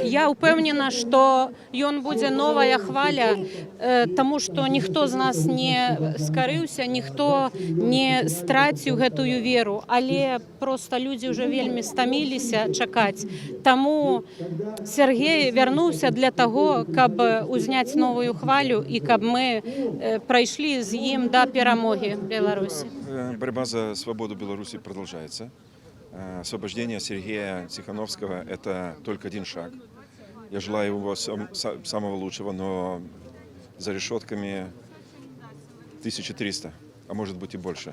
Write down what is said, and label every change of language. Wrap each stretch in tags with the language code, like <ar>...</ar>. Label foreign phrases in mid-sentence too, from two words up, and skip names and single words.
<be>Я ўпэўнена, што ён будзе новая хваля, таму што ніхто з нас не скарыўся, ніхто не страціў гэтую веру, але проста людзі ўжо вельмі стаміліся чакаць. Таму Сергей вярнуўся для таго, каб узняць новую хвалю і каб мы прайшлі з ім да перамоги Беларусі.</be> <ru>Борьба за свободу Беларуси продолжается. Освобождение Сергея Тихановского – это только один шаг. Я желаю его самого лучшего, но за решетками 1300, а может быть и больше.</ru>